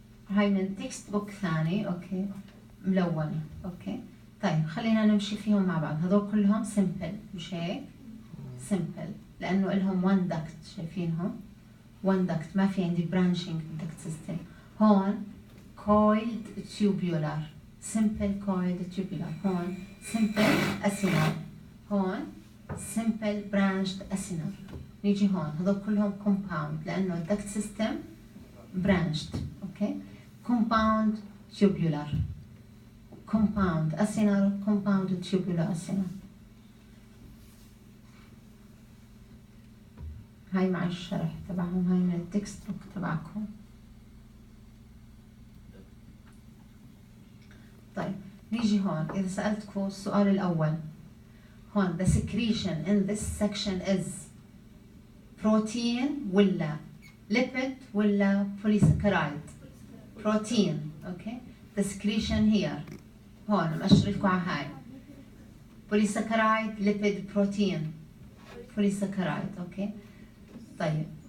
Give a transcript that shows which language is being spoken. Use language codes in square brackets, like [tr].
[ar] هاي من تكست بوك ثاني، اوكي ملونة. اوكي طيب خلينا نمشي فيهم مع بعض. هذول كلهم سمبل مش هيك؟ سمبل لانه لهم وان دكت، شايفينهم؟ وان دكت، ما في عندي برانشنج دكت سيستم. هون [en] coiled tubular simple coiled tubular هون simple acinar هون simple branched acinar [ar] نيجي هون هذول كلهم [en] compound لأنه الدكت system branched okay compound tubular compound acinar compound tubular acinar [ar] هاي مع الشرح تبعهم هاي من التكست بوك تبعكم. طيب نيجي هون إذا سألتكم السؤال الأول هون [en] the secretion in this section is protein ولا lipid ولا polysaccharide protein okay the secretion here [ar] هون مأشر لكم على هاي [en] polysaccharide lipid protein polysaccharide okay طيب